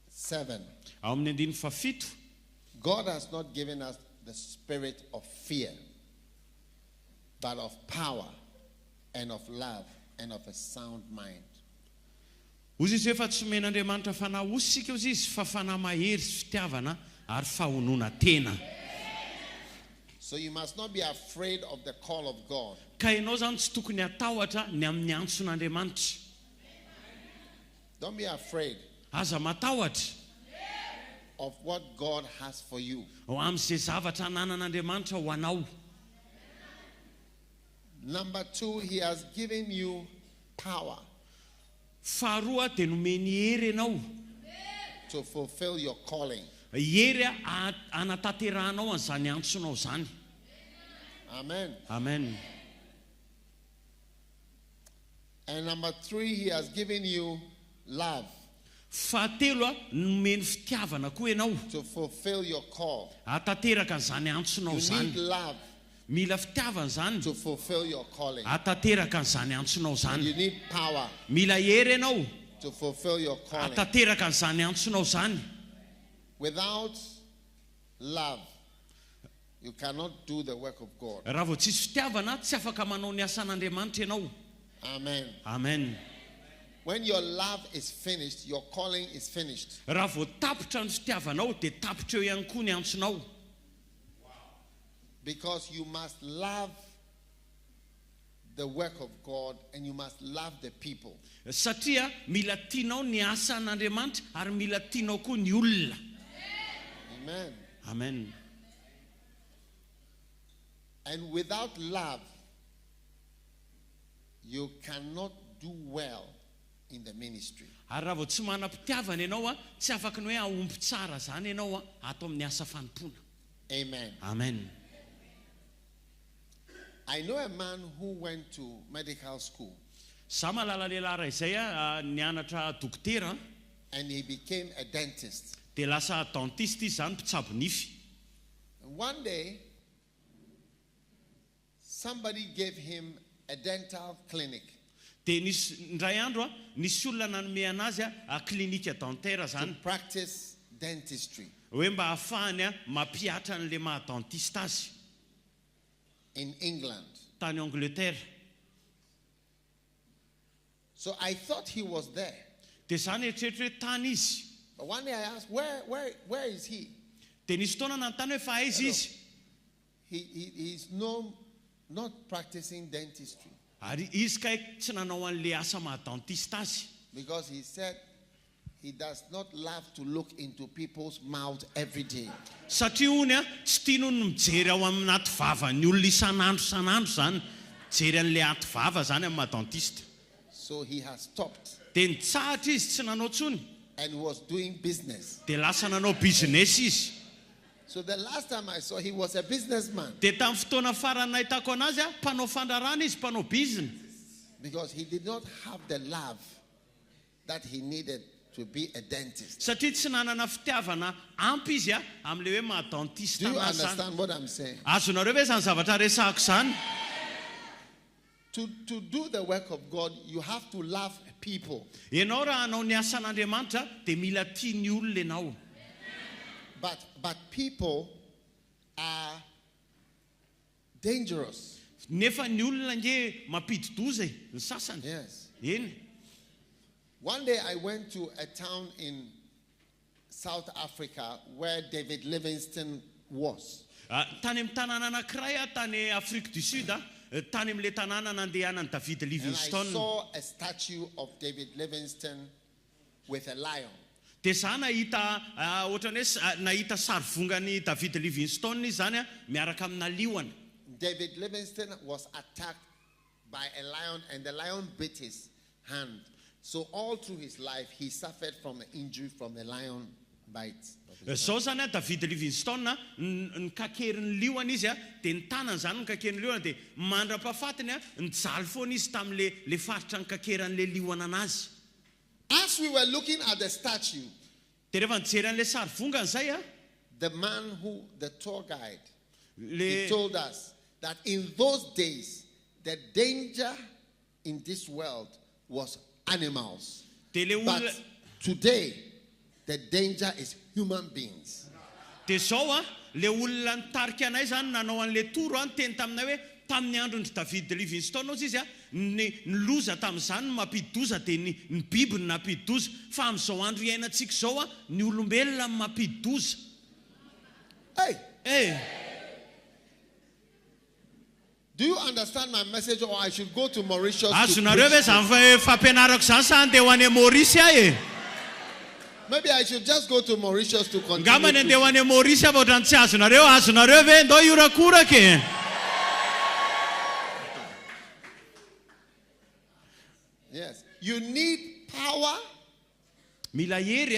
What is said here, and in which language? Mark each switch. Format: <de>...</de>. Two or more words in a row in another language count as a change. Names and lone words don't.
<mg>7. Amin'ny andininy fafito.</mg> <en>God has not given us the spirit of fear, but of power and of love and of a sound mind.</en> <mg>Ozy izy efa tsy men'Andriamanitra fanahy osika ozy izy fa fanahy mahery sy fitiavana ary fahonona tena.</mg> <en>So you must not be afraid of the call of God.</en> <mg>Ka ianao zany tsy tokony atahotra ny amin'ny antson'Andriamanitra.</mg> <en>Don't be afraid</en> <mg>Aza matahotra</mg> <en>of what God has for you.</en> <mg>ho amin'izay zavatra ananan'Andriamanitra ho anao.</mg> <en>Number 2, he has given you power</en> <mg>Faharoa dia nomeny hery ianao.</mg> <en>to fulfill your calling.</en> <mg>Hery anataterahanao an'izany antsonao zany.</mg> <en>Amen.</en> <mg>Amen.</mg> <en>And number 3, he has given you love</en> <mg>Fahatelo nomeny fitiavana koa ianao.</mg> <en>to fulfill your call.</en> <mg>Atateraka an'izany antsonao</mg> <en>You need</en> <mg>zany.</mg> <en>love</en> <mg>Mila fitiavana zany.</mg> <en>to fulfill your calling.</en> <mg>Atateraka an'izany antsonao</mg> <en>And you</en> <mg>zany.</mg> <en>need power</en> <mg>Mila hery ianao.</mg> <en>to fulfill your calling.</en> <mg>Atateraka an'izany antsonao zany.</mg> <en>Without love, you cannot do the work of God.</en> <mg>Raha vao tsisy fitiavana tsy afaka manao ny asan'Andriamanitra ianao.</mg> <en>Amen.</en> <mg>Amen.</mg> <en>When your love is finished, your calling is finished.</en> <mg>Raha vao tapotra ny fitiavanao dia tapotra eo ihany koa ny antsonao.</mg> <en>Because you must love the work of God and you must love the people.</en> <mg>Satria mila tianao ny asan'Andriamanitra ary mila tianao koa ny olona.</mg> <en>Amen.</en> <mg>Amen.</mg> <en>And without love, you cannot do well in the ministry.</en> <mg>Ary raha vao tsy manam-pitiavana ianao tsy afaka ny hoe aompy tsara zany ianao ato amin'ny asa fanompoana.</mg> <en>Amen.</en> <mg>Amen.</mg> <en>I know a man who went to medical school</en> <mg>Sa malala lehilahy ray izay nianatra dokotera</mg> <en>and he became a dentist.</en> <mg>dia lasa dentiste izy zany mpitsabo nify.</mg> <en>And one day, somebody gave him a dental clinic</en> <mg>Dia nisy ndray andro nisy olona nanome anazy klinika dentaire</mg> <en>to</en> <mg>zany</mg> <en>practice dentistry</en> <mg>hoe mba hahafahany mapiatra an'le maha-dentiste azy</mg> <en>in England.</en> <mg>tany Angleterre.</mg> <en>So I thought he was there.</en> <mg>Dia zany eritreritry hoe tany izy.</mg> <en>But one day I asked, where is he?</en> <mg>Dia nisy fotoana nanontany hoe fa aiza izy.</mg> <en>He's not practicing dentistry</en> <mg>Ary izy kaiky tsy nanao an'le asa maha-dentiste azy.</mg> <en>because he said he does not love to look into people's mouth every day.</en> <mg>Satria hony tsy tiany ny mijery ao amin'ny aty vavan'ny olona isan'andro zany. Jery an'le aty vava zany amin'ny maha-dentiste.</mg> <en>So he has stopped</en> <mg>Dia nitsahatra izy tsy nanao tsony.</mg> <en>and was doing business.</en> <mg>Dia lasa nanao business izy.</mg> <en>So the last time I saw, he was a businessman</en> <mg>Dia tamin'ny fotoana farany nahitako anazy mpanao fandrarana izy, mpanao business.</mg> <en>because he did not have the love that he needed to be a dentist.</en> <mg>Satria tsy nanana fitiavana ampy izy amin'le hoe maha-dentiste</mg> <en>Do you</en> <mg>anazy zany.</mg> <en>understand what I'm saying?</en> <mg>Azonareo ve zany zavatra resahako zany?</mg> <en>To do the work of God, you have to love people.</en> <mg>Ianao raha hanao ny asan'Andriamanitra dia mila tia ny olona ianao.</mg> <en>But people are dangerous.</en> <mg>Nefa ny olona nge mampidi-doza ny sasany.</mg> <en>Yes.</en> <mg>Eny.</mg> <en>One day I went to a town in South Africa where David Livingstone was.</en> <mg>Tany amin'ny tanàna anankiray tany Afrique du Sud tany amin'le tanàna nandehanan'i David</mg> <en>And I</en> <mg>Livingstone.</mg> <en>saw a statue of David Livingstone with a lion.</en> <mg>Dia za nahita ohatrany hoe nahita sarivongany David Livingstone izy zany miaraka amina liona.</mg> <en>David Livingstone was attacked by a lion and the lion bit his hand. So all through his life, he suffered from an injury from the lion bite.</en> <mg>Zao zany David Livingstone nikakerin'ny liona izy dia ny tanany zany nikakerin'ny liona dia mandra-pahafatiny nijaly foana izy tamin'le faritra nikakeran'le liona anazy.</mg> <en>As we were looking at the statue,</en> <mg>Dia rehefa nijery an'le sarivongany zay</mg> <en>the man the tour guide, he</en> <mg>le</mg> <en>told us that in those days, the danger in this world was animals.</en> <mg>dia le</mg> <en>But</en> <mg>olona</mg> <en>today, the danger is human beings.</en> <mg>Dia zao le olona nitarika anay zany nanao an'le toro teny taminay hoe tamin'ny andron'ny David Livingstone ozy izy ny loza tamin'izany ny mampidi-doza dia ny biby ny nampidi-doza fa amin'izao andro iainantsika zao ny olombelona ny mampidi-doza.</mg> <en>Do you understand my message, or I should go to Mauritius?</en> <mg>Azonareo ve zany fampianarako zany sa andeha ho any Maurice ahy?</mg> <en>Maybe I should just go to Mauritius to continue.</en> <mg>Ngambany andeha ho any Maurice aho ohatrany tsy azonareo ve ndao iorakoraka?</mg> <en>Yes. You need power.</en> <mg>Mila hery</mg>